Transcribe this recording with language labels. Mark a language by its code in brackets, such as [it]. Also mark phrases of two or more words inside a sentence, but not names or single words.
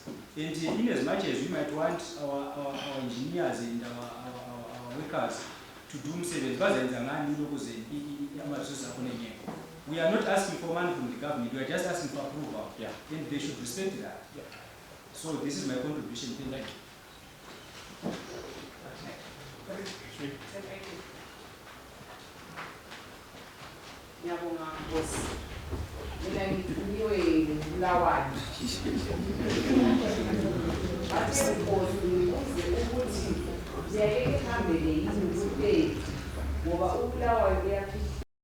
[en] And in as much as we might want our engineers and our workers to do service, we are not asking for money from the government, we are just asking for approval. Yeah. And they should respect that. Yeah. So this is my contribution. Thank you. [nd] Ngiyabonga Nkosi. Mina ngithunywe Bulawayo. Bathe Nkosi uze ukuthi ngiyake ngihambele yini kuphela ngoba uBulawayo uyaphila.